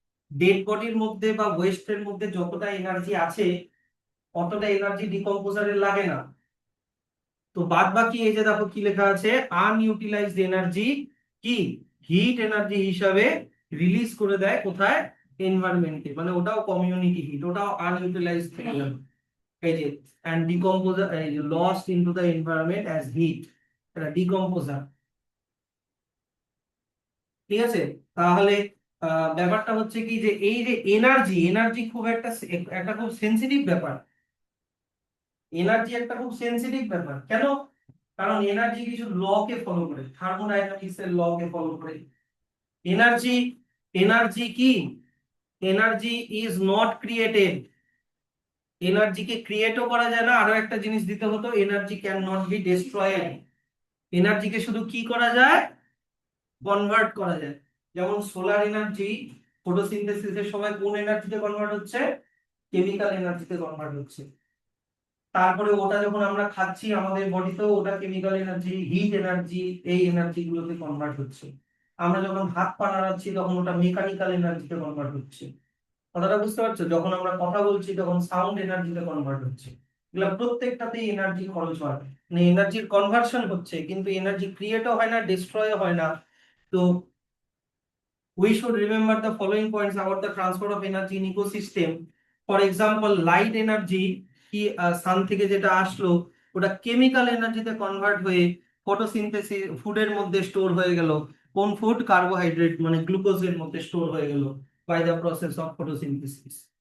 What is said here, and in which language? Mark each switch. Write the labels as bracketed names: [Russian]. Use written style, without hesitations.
[Bangla] Dead বডির মধ্যে বা ওয়েস্টের মধ্যে যতটা এনার্জি আছে, অতটা এনার্জি ডিকম্পোজারের লাগে না। তো বাদ বাকি এই যে দেখো কি লেখা আছে, আনইউটিলাইজড এনার্জি কি হিট এনার্জি হিসাবে রিলিজ করে দেয় কোথায়? এনভায়রনমেন্টে, মানে ওটাও কমিউনিটি হিট, ওটাও আনইউটিলাইজড থেকে গেল। এই যে [English] and decomposer lost into the environment as heat, [Bangla] এটা ডিকম্পোজার। ঠিক আছে? তাহলে ব্যাপারটা হচ্ছে কি, যে এই যে এনার্জি, এনার্জি খুব একটা একটা খুব সেনসিটিভ ব্যাপার। এনার্জি একটা খুব সেনসিটিভ ব্যাপার কেন? কারণ এনার্জি কিছু ল কে ফলো করে, থার্মোডাইনামিক্স এর ল কে ফলো করে। [English] Energy, energy কি, energy is not created. [Bangla] এনার্জিকে ক্রিয়েটও করা যায় না, আরো একটা জিনিস দিতে হতো, [English] Energy can not be destroyed. [Bangla] এনার্জিকে শুধু কি করা যায়? কনভার্ট করা যায়। যেমন সোলার এনার্জি ফটোসিনথেসিসের সময় কোন এনার্জিতে কনভার্ট হচ্ছে? কেমিক্যাল এনার্জিতে কনভার্ট হচ্ছে। তারপরে ওটা যখন আমরা খাচ্ছি আমাদের বডিতেও ওটা কেমিক্যাল এনার্জি, হিট এনার্জি, এই এনার্জি গুলোতে কনভার্ট হচ্ছে। আমরা যখন হাত পা নাড়াচ্ছি তখন ওটা মেকানিক্যাল এনার্জিতে কনভার্ট হচ্ছে। কথাটা বুঝতে পারছো? যখন আমরা কথা বলছি তখন সাউন্ড এনার্জিতে কনভার্ট হচ্ছে। এগুলো প্রত্যেকটাতেই এনার্জি খরচ হয়, মানে এনার্জির কনভার্সন হচ্ছে, কিন্তু এনার্জি ক্রিয়েটও হয় না, ডিস্ট্রয়ও হয় না। [English] তো we should remember the following points about the transport of energy in ecosystem. For example, light energy [Bangla] কি সান থেকে যেটা আসলো ওটা কেমিক্যাল এনার্জিতে কনভার্ট হয়ে ফটোসিনথেসিস ফুডের মধ্যে স্টোর হয়ে গেল। কোন ফুড? কার্বোহাইড্রেট, মানে গ্লুকোজের মধ্যে স্টোর হয়ে গেল by the process of photosynthesis.